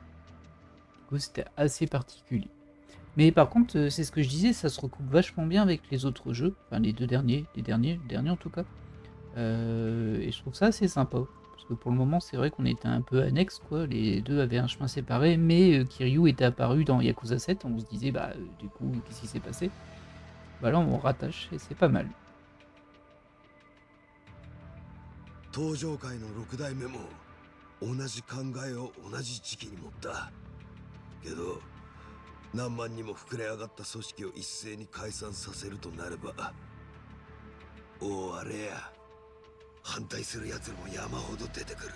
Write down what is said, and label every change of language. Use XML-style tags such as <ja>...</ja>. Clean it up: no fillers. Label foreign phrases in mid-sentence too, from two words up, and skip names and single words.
<fr>Du coup, c'était assez particulier. Mais par contre, c'est ce que je disais, ça se recoupe vachement bien avec les autres jeux, enfin les derniers en tout cas. Et je trouve ça assez sympa. Parce que pour le moment, c'est vrai qu'on était un peu annexes, quoi. Les deux avaient un chemin séparé, mais Kiryu était apparu dans Yakuza 7. On se disait, bah, du coup, qu'est-ce qui s'est passé? Bah là, on rattache et c'est pas mal.</fr> <ja>東上界の六代目も同じ考えを同じ時期に持ったけど、何万にも膨れ上がった組織を一斉に解散させるとなれば、おあれや反対する奴らも山ほど出てくる。</ja>